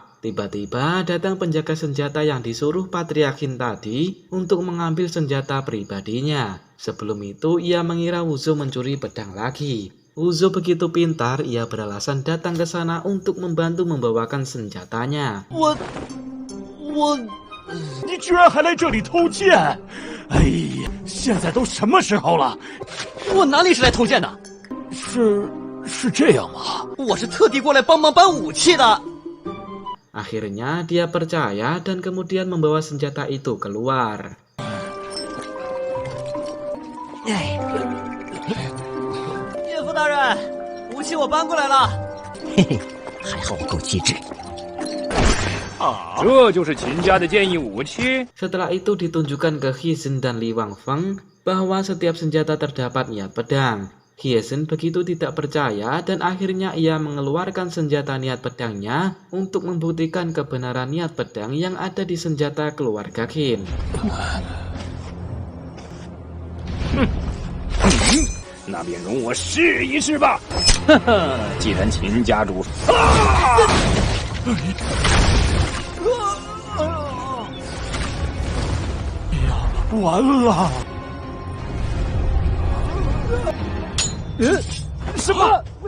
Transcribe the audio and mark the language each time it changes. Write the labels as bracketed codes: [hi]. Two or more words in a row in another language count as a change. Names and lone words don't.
[id] Tiba-tiba datang penjaga senjata yang disuruh Patriarkin tadi untuk mengambil senjata pribadinya. Sebelum itu, ia mengira Wuzhou mencuri pedang lagi. Wuzhou begitu pintar, ia beralasan datang ke sana untuk membantu membawakan senjatanya. [zh] 你居然还来这里偷剑！哎呀，现在都什么时候了？我哪里是来偷剑的？是这样吗？我是特地过来帮忙搬武器的。 [id] Akhirnya dia percaya dan kemudian membawa senjata itu keluar. [zh] 岳父大人，武器我搬过来了。嘿嘿，还好我够机智。这就是秦家的剑意武器。 [id] Setelah itu ditunjukkan ke Hizen dan Li Wangfeng bahwa setiap senjata terdapat niat pedang. Hizen begitu tidak percaya dan akhirnya ia mengeluarkan senjata niat pedangnya untuk membuktikan kebenaran niat pedang yang ada di senjata keluarga Qin. [zh] 那便容我试一试吧。呵呵，既然秦家主，完了！什么？